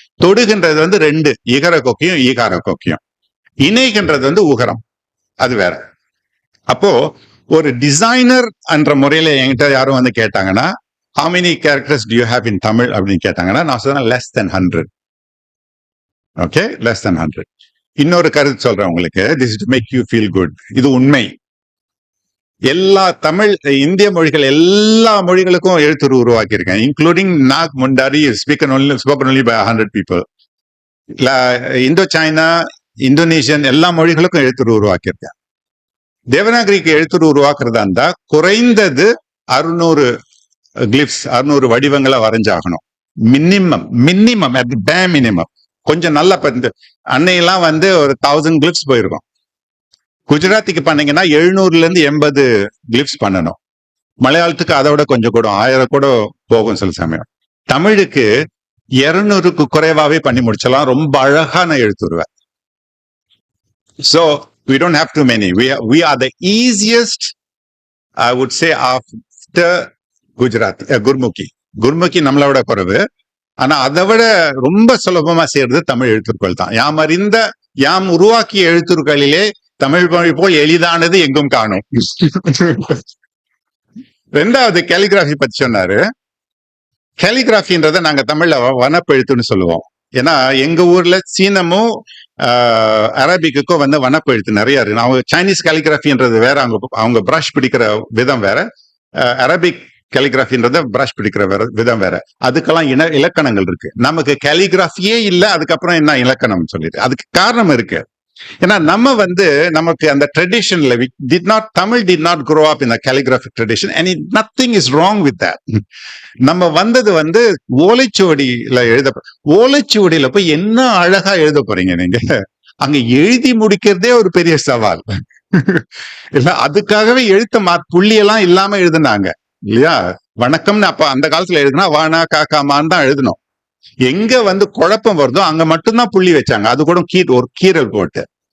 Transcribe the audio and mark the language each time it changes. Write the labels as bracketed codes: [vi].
[ta] தொடுகின்றது வந்து 2, இகர கொக்கியும் ஈகார கொக்கியும். இணைகின்றது வந்து உகரம், அது வேற. அப்போ ஒரு டிசைனர் என்ற முறையில என்கிட்ட யாரும் வந்து கேட்டாங்கன்னா, [en] how many characters do you have in Tamil [ta] அப்படின்னு கேட்டாங்கன்னா, நான் சொன்னேன் [en] less than 100. Okay, less than 100. [ta] இன்னொரு கருத்து சொல்றேன் உங்களுக்கு, [en] this is to make you feel good. [ta] இது உண்மை. எல்லா தமிழ் இந்திய மொழிகள் எல்லா மொழிகளுக்கும் எழுத்துரு உருவாக்கி இருக்கேன், including knock Mundari [en] Spoken only by 100 people. [ta] Indo China, Indonesian எல்லா மொழிகளுக்கும் எழுத்துரு உருவாக்கியிருக்கேன். தேவநாகரிக்கு எழுத்துரு உருவாக்குறதா இருந்தா குறைந்தது 600 கிளிப்ஸ், 600 வடிவங்களை வரைஞ்சாகணும். [en] Minimum at the bare minimum. [ta] கொஞ்சம் நல்ல அன்னையெல்லாம் வந்து ஒரு 1000 கிளிப்ஸ் போயிருக்கும். குஜராத்திக்கு பண்ணீங்கன்னா 700-80 கிளிப்ஸ் பண்ணணும். மலையாளத்துக்கு அதை விட கொஞ்சம் கூட 1000 கூட போகும் சில சமயம். தமிழுக்கு 200க்கு குறைவாவே பண்ணி முடிச்சலாம், ரொம்ப அழகான எழுத்துருவேன். [en] So we don't have too many. We are the easiest, I would say, after Gujarati, Gurmukhi. [ta] Gurmukhi நம்மளோட குறைவு. ஆனா அதை விட ரொம்ப சுலபமா செய்யறது தமிழ் எழுத்துக்கள் தான். யாம் உருவாக்கிய எழுத்துக்களிலே தமிழ் மொழி போல் எளிதானது எங்கும் காணும். ரெண்டாவது கேலிகிராஃபி பத்தி சொன்னாரு. கேலிகிராஃபின்றத நாங்க தமிழ்ல வனப்பெழுத்துன்னு சொல்லுவோம். ஏன்னா எங்க ஊர்ல சீனமும் அரபிக்குக்கும் வந்து வனப்பெழுத்து நிறைய இருக்கு. அவங்க சைனீஸ் கேலிகிராஃபின்றது வேற, அவங்க பிரஷ் பிடிக்கிற விதம் வேற. அரபிக் கேலிகிராஃபின்றத பிரஷ் பிடிக்கிற விதம் வேற. அதுக்கெல்லாம் இலக்கணங்கள் இருக்கு. நமக்கு கேலிகிராஃபியே இல்ல, அதுக்கப்புறம் என்ன இலக்கணம் சொல்லிட்டு அதுக்கு காரணம் இருக்கு. ஏன்னா நம்ம வந்து நமக்கு அந்த ட்ரெடிஷன்ல Tamil [en] Did not grow up in a calligraphic tradition and nothing is wrong with that. [ta] நம்ம வந்தது வந்து ஓலைச்சுவடியில ஓலைச்சுவடியில போய் என்ன அழகா எழுத போறீங்க நீங்க? அங்க எழுதி முடிக்கிறதே ஒரு பெரிய சவால் இல்ல. அதுக்காகவே புள்ளியெல்லாம் இல்லாம எழுதுனாங்க இல்லையா? வணக்கம்னு அப்ப அந்த காலத்துல எழுதுனா வானா காக்காமான்னு தான் எழுதணும். எங்க வந்து குழப்பம் வருதோ அங்க மட்டும்தான் புள்ளி வச்சாங்க, அது கூட ஒரு கீரல் போட்டு.